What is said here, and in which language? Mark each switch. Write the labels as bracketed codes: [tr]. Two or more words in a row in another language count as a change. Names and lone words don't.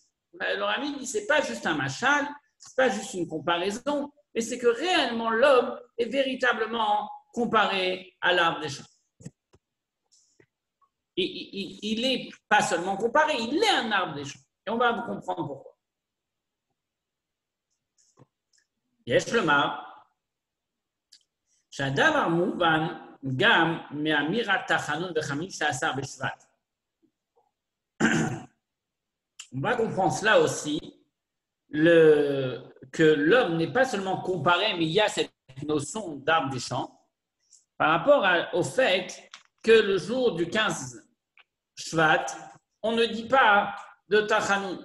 [fr] Alors, ami dit, c'est pas juste un machal, c'est pas juste une comparaison, mais c'est que réellement l'homme est véritablement comparé à l'arbre des champs. Il n'est pas seulement comparé, il est un arbre des champs. Et on va vous comprendre pourquoi. [he] יש לומר שהדבר מובן גם מאמירת תחנון ב-15 בשבט. [fr] On va comprendre cela aussi, que l'homme n'est pas seulement comparé, mais il y a cette notion d'arbre des champs, par rapport au fait que le jour du 15 Shvat, on ne dit pas de Tachanoun.